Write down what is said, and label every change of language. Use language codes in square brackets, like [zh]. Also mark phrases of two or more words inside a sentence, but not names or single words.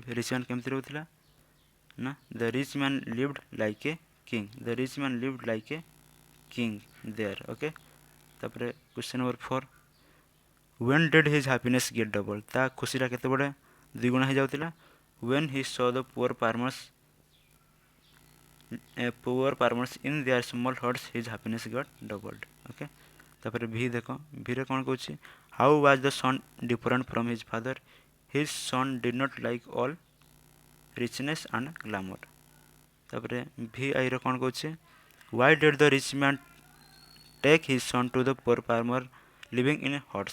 [en] rich man [or] କେମିତି ରହୁଥିଲା? ନା [en] the rich man lived like a king. the rich man lived like a king there. OK. ତାପରେ question number 4, when did his happiness get double? [or] ତା ଖୁସିଟା କେତେବେଳେ ଦ୍ୱିଗୁଣ ହେଇଯାଉଥିଲା? [en] when he saw the poor farmers in their small huts his happiness got doubled। ଓକେ। [or] ତାପରେ ଭି ଦେଖ, ଭିରେ କ'ଣ କହୁଛି? [en] how was the son different from his father? his son did not like all richness and glamour. [or] ତାପରେ ଭି ଆଇର କ'ଣ କହୁଛି? [en] why did the rich man take his son to the poor farmer living in huts?